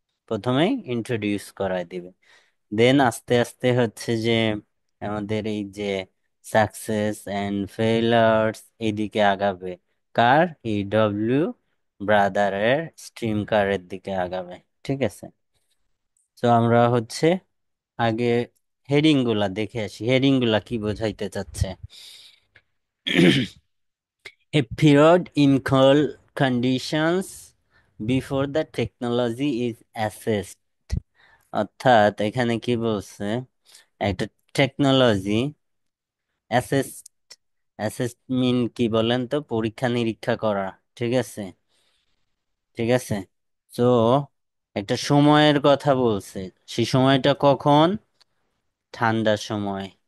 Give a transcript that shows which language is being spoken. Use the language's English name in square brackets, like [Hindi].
[Bangla] প্রথমেই ইন্ট্রোডিউস করায় দিবে, দেন আস্তে আস্তে হচ্ছে যে আমাদের এই যে সাকসেস এন্ড ফেইলার্স এইদিকে আগাবে। কার? এই ডব্লিউ ব্রাদারের স্ট্রিম কারের দিকে আগাবে। ঠিক আছে। তো আমরা হচ্ছে আগে হেডিং গুলা দেখে আসি, হেডিং গুলা কি বোঝাইতে চাচ্ছে। [English] A period in conditions before the technology is assessed। [Bangla] অর্থাৎ এখানে কি বলছে, একটা টেকনোলজি অ্যাসেস, অ্যাসেসমেন্ট কি বলেন তো, পরীক্ষা নিরীক্ষা করা। ঠিক আছে, ঠিক আছে। তো একটা সময়ের কথা বলছে, সেই সময়টা কখন? ঠান্ডার সময়।